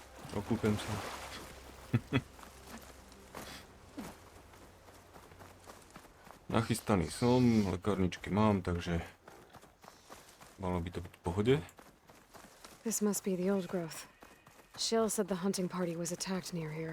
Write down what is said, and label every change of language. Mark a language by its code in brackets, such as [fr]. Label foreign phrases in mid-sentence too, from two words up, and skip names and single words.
[sk] Okúpem sa. Nachystaný som, lekárničky mám, takže malo by to byť v pohode. [en] This must be the old growth. Shill said the hunting party was attacked near here.